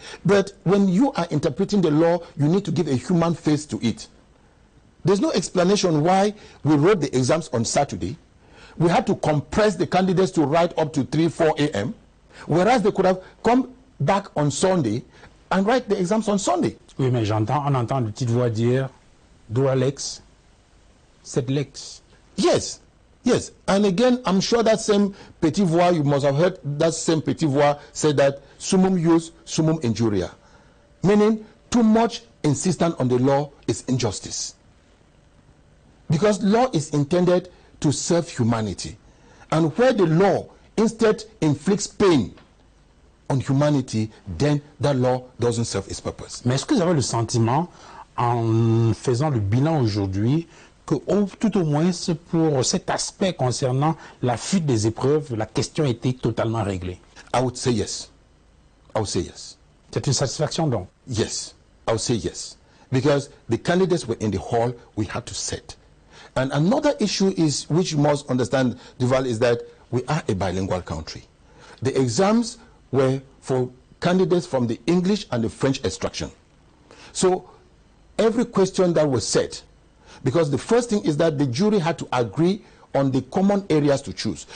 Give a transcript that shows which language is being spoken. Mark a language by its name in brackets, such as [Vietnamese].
[English] But when you are interpreting the law, you need to give a human face to it. There's no explanation why we wrote the exams on Saturday. We had to compress the candidates to write up to 3, 4 a.m., whereas they could have come back on Sunday and write the exams on Sunday. [French] Oui, mais on entend une petite voix dire, droit lex, c'est lex. [English] Yes, yes. And again, I'm sure that same [French] petit voix, [English] you must have heard that same petit voix said that [Latin] summum jus, summum injuria. [English] Meaning, too much insistence on the law is injustice. Because law is intended to serve humanity. And where the law instead inflicts pain on humanity, then that law doesn't serve its purpose. [French] Mais est-ce que vous avez le sentiment, en faisant le bilan aujourd'hui, que tout au moins pour cet aspect concernant la fuite des épreuves, la question était totalement réglée? [English] I would say yes. I would say yes. [French] C'est une satisfaction donc? [English] Yes, I would say yes. Because the candidates were in the hall, we had to set. And another issue is, which you must understand, Duval, is that we are a bilingual country. The exams were for candidates from the English and the French extraction. So every question that was set, because the first thing is that the jury had to agree on the common areas to choose.